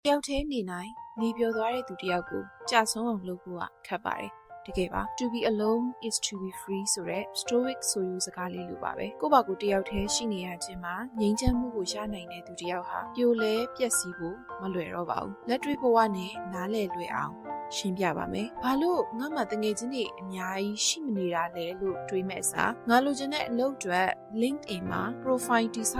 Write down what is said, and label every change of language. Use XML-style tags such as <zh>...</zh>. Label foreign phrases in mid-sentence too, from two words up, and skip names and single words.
<my>တယောက်တည်းနေနိုင်နေပြောသွားတဲ့သူတယောက်ကိုကြာဆုံးအောင်လုပ်ဖို့ခက်ပါတယ်တကယ်ပါ</my> <en>To be alone is to be free</en> <my>ဆိုတဲ့ stoic ဆိုယူစကားလေးလိုပါပဲကိုယ့်ဘာကိုတယောက်တည်းရှိနေရခြင်းမှာငြိမ်းချမ်းမှုကိုရနိုင်တဲ့သူတယောက်ဟာပြိုလဲပျက်စီးဖို့မလွယ်တော့ပါဘူးလက်တွေ့ဘဝနဲ့နားလည်လွယ်အောင်ရှင်းပြပါမယ်။ဘာလို့ငါမှတငယ်ချင်းတွေအများကြီးရှိမနေတာလဲလို့တွေးမဲ့စာငါလိုချင်တဲ့အလုပ်အတွက် LinkedIn မှာ profile တည်ဆောက်</my>